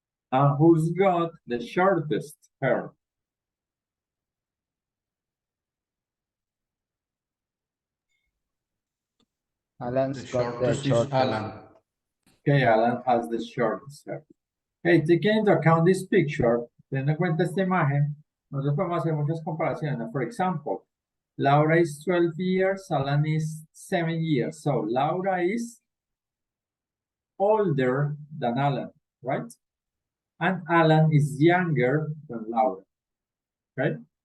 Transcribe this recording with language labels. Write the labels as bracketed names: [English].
[English] And who's got the shortest hair? Alan's The got the shortest is short hair. Alan. Okay, Alan has the shortest hair. Okay, taking into account this picture, [Spanish] teniendo en cuenta esta imagen, nosotros podemos hacer muchas comparaciones. [English] For example, Laura is 12 years, Alan is 7 years. So Laura is older than Alan, right? And Alan is younger than Laura, right?